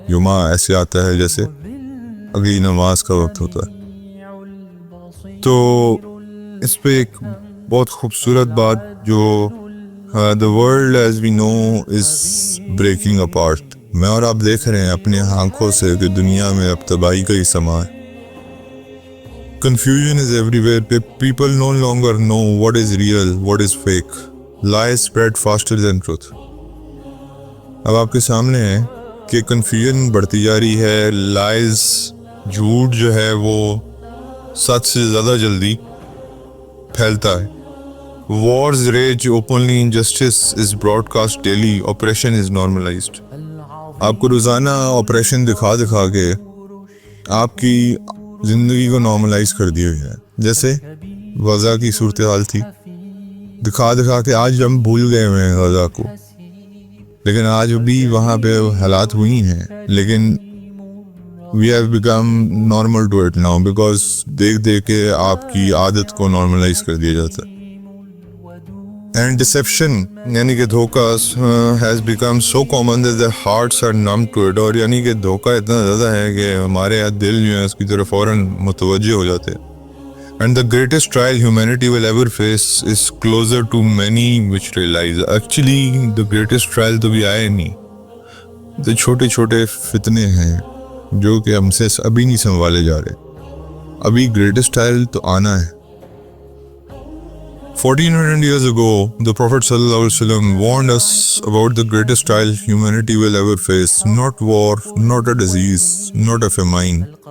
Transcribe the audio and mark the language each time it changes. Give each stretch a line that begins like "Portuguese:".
Urdu: جمعہ ایسے آتا ہے جیسے اگلی نماز کا وقت ہوتا ہے. تو اس پہ ایک بہت خوبصورت بات جو
English: the world as we know is breaking apart.
Urdu: میں اور آپ دیکھ رہے ہیں اپنے آنکھوں سے کہ دنیا میں اب تباہی کا ہی سما ہے.
English: Confusion is everywhere. People no longer know what is real, what is fake. Lies spread faster than truth.
Urdu: اب آپ کے سامنے ہے کہ کنفیوژن بڑھتی جا رہی ہے. لائز, جھوٹ جو ہے وہ سچ سے زیادہ جلدی پھیلتا ہے.
English: Wars rage openly, injustice is broadcast daily, oppression is normalized.
Urdu: آپ کو روزانہ آپریشن دکھا کے آپ کی زندگی کو نارملائز کر دی ہوئی ہے. جیسے غزہ کی صورتحال تھی, دکھا کے آج ہم بھول گئے ہوئے ہیں غزہ کو, لیکن آج بھی وہاں پہ حالات ہوئی ہیں, لیکن
English: we have become normal to it now because
Urdu: دیکھ کے آپ کی عادت کو نارملائز کر دیا جاتا ہے.
English: And deception
Urdu: یعنی کہ دھوکہ
English: has become so common that the hearts are numb to it.
Urdu: اور یعنی کہ دھوکہ اتنا زیادہ ہے کہ ہمارے دل جو ہے اس کی طرف فوراً متوجہ ہو جاتے ہیں.
English: And the greatest trial humanity will ever face is closer to many which realize. Actually the greatest trial
Urdu: تو بھی آئے نہیں, تو چھوٹے چھوٹے فتنے ہیں جو کہ ہم سے ابھی نہیں سنبھالے جا رہے. ابھی
English: greatest trial
Urdu: تو آنا ہے.
English: 1400 years ago, the Prophet ﷺ warned us about the greatest trial humanity will ever face. Not war, not a disease, not a famine.